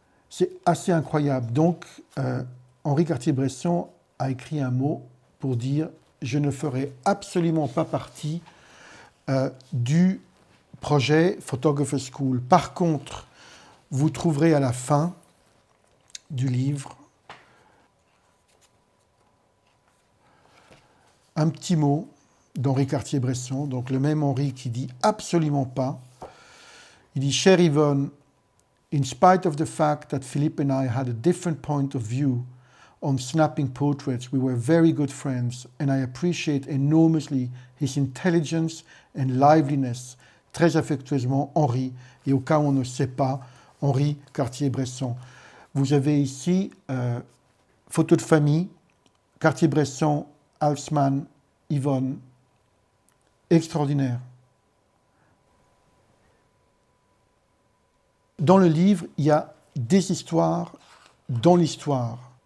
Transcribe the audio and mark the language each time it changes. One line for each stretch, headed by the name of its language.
French: C'est assez incroyable. Donc, Henri Cartier-Bresson a écrit un mot pour dire « Je ne ferai absolument pas partie du projet Photographer's School ». Par contre, vous trouverez à la fin du livre un petit mot d'Henri Cartier-Bresson, donc le même Henri qui dit absolument pas. Il dit « Chère Yvonne,
English: in spite of the fact that Philippe and I had a different point of view on snapping portraits, we were very good friends and I appreciate enormously his intelligence and liveliness. »
French: Très affectueusement, Henri, et au cas où on ne sait pas, Henri Cartier-Bresson. Vous avez ici photo de famille, Cartier-Bresson, Halsman, Yvonne, extraordinaire. Dans le livre, il y a des histoires dans l'histoire.